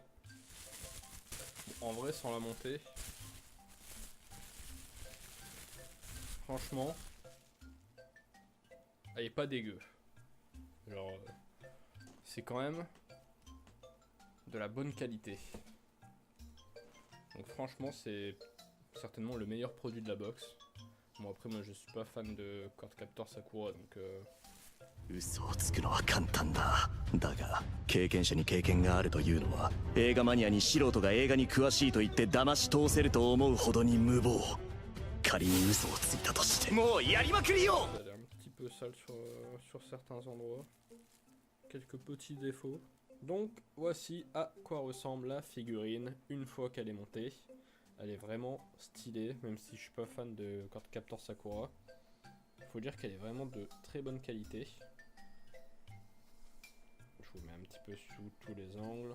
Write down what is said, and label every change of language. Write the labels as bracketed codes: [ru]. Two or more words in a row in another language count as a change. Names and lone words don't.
[fr] En vrai, sans la monter, franchement, elle est pas dégueu. Genre, c'est quand même de la bonne qualité. Donc franchement, c'est certainement le meilleur produit de la box. Bon après moi je suis pas fan de Cord Captor Sakura donc [ja] 嘘をつくのは簡単だ。だが経験者に経験があるというのは映画マニアに素人が映画に詳しいと言って騙し通せると思うほどに無謀。仮に嘘をついたとしてもうやりまくりよ。 [fr] elle est un petit peu sale sur certains endroits. Quelques petits défauts. Donc voici à quoi ressemble la figurine une fois qu'elle est montée. Elle est vraiment stylée, même si je suis pas fan de Cord Captor Sakura. Faut dire qu'elle est vraiment de très bonne qualité. Je vous mets un petit peu sous tous les angles.